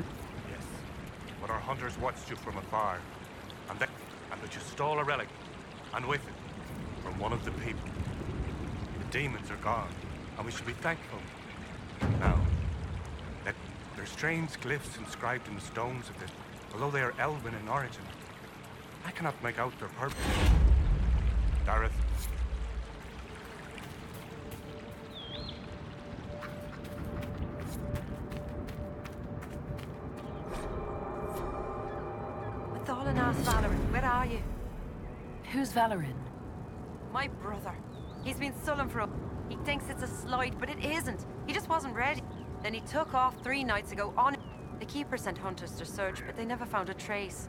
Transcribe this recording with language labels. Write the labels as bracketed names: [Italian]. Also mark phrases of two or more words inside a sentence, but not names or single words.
[English] Yes, but our hunters watched you from afar, and that you stole a relic, and with it, from one of the people. The demons are gone, and we should be thankful. Now, there are strange glyphs inscribed in the stones of this, although they are elven in origin. I cannot make out their purpose. Dareth. Thalanas Valoran, where are you? Who's Valoran? My brother. He's been sullen for a... He thinks it's a slight, but it isn't. He just wasn't ready. Then he took off 3 nights ago on... The Keeper sent hunters to search, but they never found a trace.